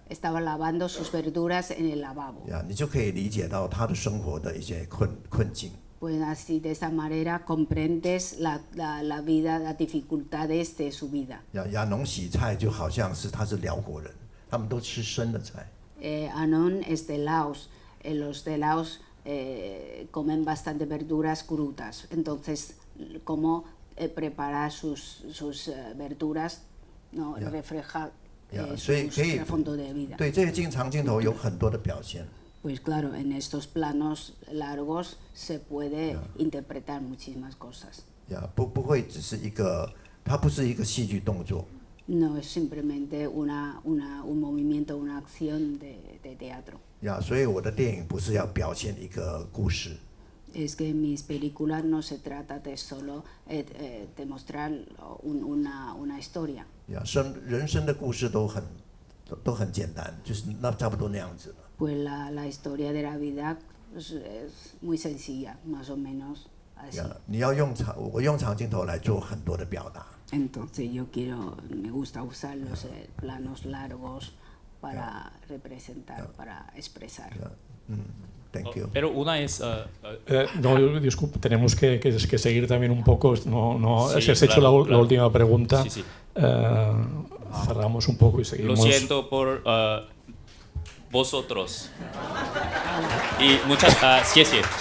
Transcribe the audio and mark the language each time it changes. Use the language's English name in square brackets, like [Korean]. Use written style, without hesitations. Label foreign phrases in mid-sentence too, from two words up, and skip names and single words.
[Spanish] Estaba lavando sus verduras en el lavabo. [Chinese] 你就可以理解到他的生活的一些困境。 [Spanish] Pues así de esa manera comprendes la vida, las dificultades de su vida. [Chinese] 亚农洗菜就好像是他是辽国人，他们都吃生的菜。 [Spanish] Anon es de Laos. Los de Laos comen bastante verduras crudas. Entonces, cómo preparar sus verduras, ¿no? Refleja su trasfondo de vida. [Chinese] 对这些长镜头有很多的表现。 [Spanish] Pues claro, en estos planos largos se puede interpretar muchísimas cosas. [Chinese] 不会只是一个，它不是一个戏剧动作。 [Spanish] No es simplemente un movimiento, una acción de teatro. [Chinese] 所以我的电影不是要表现一个故事。 [Spanish] Es que en mis películas no se trata de solo de mostrar una historia. [Chinese] 人生的故事都很简单，就是那差不多那样子了。 [Spanish] Pues la historia de la vida es muy sencilla, más o menos así. [Chinese] 我用长镜头来做很多的表达。 [Spanish] Entonces me gusta usar los planos largos para representar, para expresar. [English] Thank you. [Spanish] Pero una es... no, disculpe, tenemos que seguir también un poco. No, sí, si has hecho la última pregunta, sí, sí. cerramos un poco y seguimos. Lo siento por vosotros. Y muchas gracias.